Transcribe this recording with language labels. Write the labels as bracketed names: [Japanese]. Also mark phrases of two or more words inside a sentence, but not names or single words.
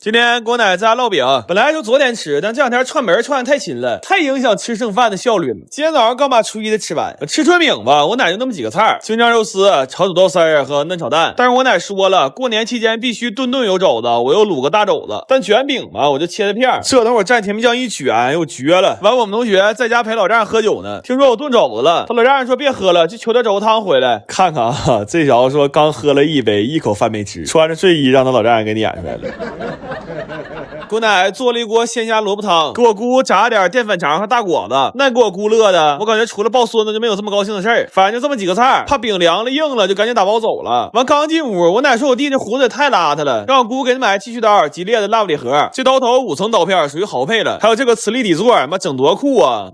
[Chinese] 今天给我奶在家烙餅，本来就昨天吃，但这两天串门串得太勤了，太影响吃剩饭的效率了。今天早上刚把初一的吃完，吃春餅吧，我奶就那么几個菜，京醬肉絲、炒土豆絲兒和嫩炒蛋。但是我奶說了，過年期間必須頓頓有肘子，我又滷個大肘子。但卷餅嘛，我就切的片，這等會蘸甜面醬一卷，又絕了。完，我們同學在家陪老丈人喝酒呢，聽說我燉肘子了，他老丈人說別喝了，去求點肘子湯回來。看看啊，這小子說剛喝了一杯，一口飯沒吃，穿着睡衣讓他老丈人給撵出來了。給我奶做了一鍋鮮蝦蘿蔔湯，給我姑炸點澱粉腸和大果子，那給我姑樂的，我感覺除了抱孫子就沒有這麼高興的事兒。反正就這麼幾個菜，怕餅涼了硬了就趕緊打包走了。完剛進屋，我奶說我弟這鬍子也太邋遢了，讓我姑給他買剃鬚刀，吉列的蠟布禮盒，這刀頭5層刀片屬於豪配了，還有這個磁力底座，媽整多酷啊！